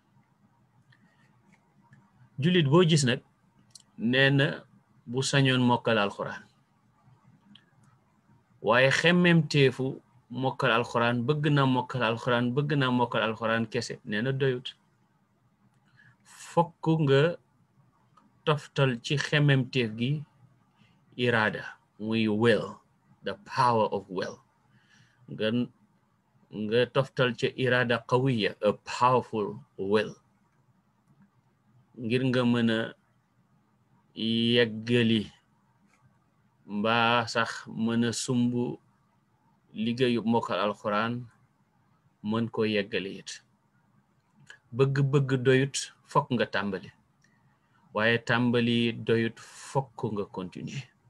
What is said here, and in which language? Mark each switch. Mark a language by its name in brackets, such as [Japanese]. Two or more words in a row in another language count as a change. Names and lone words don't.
[Wolof] jullit boo gis nag nee na bu sañoon mokkal alxuraan waaye xemmem teefu mokkal alxuraan bëgg na mokkal alxuraan bëgg na mokkal alxuraan kese nee na doyut. [English] fokk nga toftal ci xemmem teef gi iraada muy will, the power of will. [Arabic] nga toftal ci إرادة قوية, [English] a powerful will, [Wolof] ngir nga mën a yeggali mbaa sax mën a sumb liggéeyu mokkal alxuraan mën koo yeggali it. bëgg-bëgg doyut fokk nga tàmbali waaye tàmbali doyut fokk nga continuer.